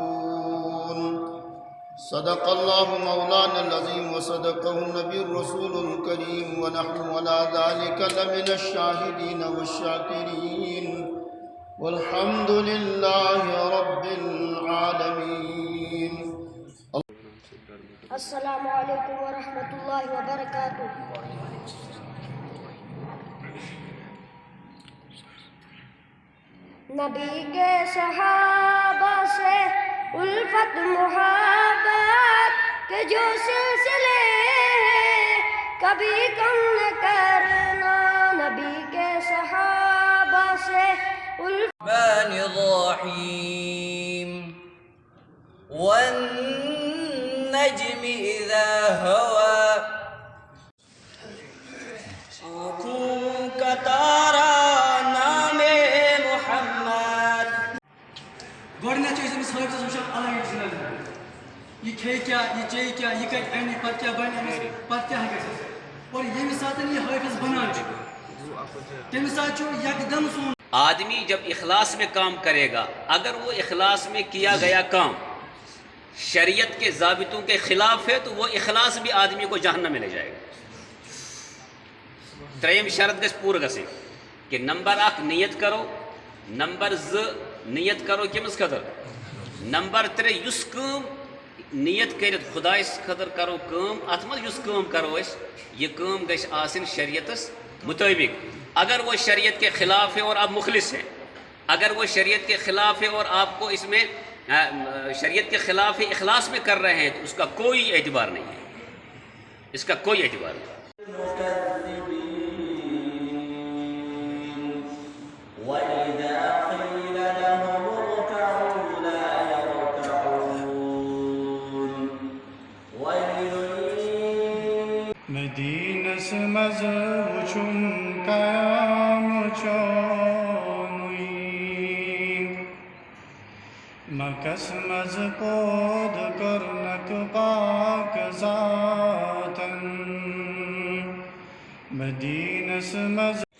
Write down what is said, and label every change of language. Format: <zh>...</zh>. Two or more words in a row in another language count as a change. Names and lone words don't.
<ar>صدق الله مولانا العظيم وصدقه النبي الرسول الكريم، ونحن على ذلك لمن الشاهدين والشاكرين، والحمد لله رب العالمين. السلام علیکم ورحمۃ اللہ وبرکاتہ.</ar> <ur>نبی کے صحابہ سے الفت محبت کے جو سلسلے ہیں کبھی کم نہ کرنا. نبی کے صحابہ سے</ur> <ar>الرحمن الرحیم والنجم اذا هوى</ar> <ur>آنکھوں کا تارا نام محمد.</ur> <ks>گۄڈٕنٮ۪تھ چھِ أسۍ أمِس حٲفِظَس وٕچھان الگ أکِس نظرِ. یہِ کھیٚیہِ کیٛاہ، یہِ چیٚیہِ کیٛاہ، یہِ کَتہِ اَنہِ، پَتہٕ کیٛاہ بَنہِ أمِس، پَتہٕ کیٛاہ گژھٮ۪س. اور ییٚمہِ ساتہٕ یہِ حٲفِظ بَنان چھُ تَمہِ ساتہٕ چھُ یکدم سون</ks> <ur>آدمی جب اخلاص میں کام کرے گا، اگر وہ اخلاص میں کیا گیا کام شریعت کے ضابطوں کے خلاف ہے تو وہ اخلاص بھی آدمی کو جہنم میں لے جائے گا.</ur> <ks>تریم شرط گژھِ پوٗرٕ گژھٕنۍ کہ نمبر 1 نیت کرو، نمبر 2 نیت کرو کٔمِس خٲطرٕ، نمبر 3 یُس کٲم نیت کٔرِتھ خۄدایَس خٲطرٕ کرو کٲم، اَتھ منٛز یُس کٲم کرو أسۍ یہِ کٲم گژھِ آسٕنۍ شریعتس مطابق.</ks> <ur>اگر وہ شریعت کے خلاف ہے اور آپ مخلص ہیں، اگر وہ شریعت کے خلاف ہے اور آپ کو اس میں شریعت کے خلاف ہے اخلاص میں کر رہے ہیں تو اس کا کوئی اعتبار نہیں ہے، اس کا کوئی اعتبار نہیں.</ur> <ar>وَإِذَا قِيلَ لَهُمُ ارْكَعُوا لَا يَرْكَعُونَ. وَيْلٌ</ar> <ks>مدینس مز وچھن قیام چونوی مکس مز پود کرنک پاک ذاتن مدینس مز</ks>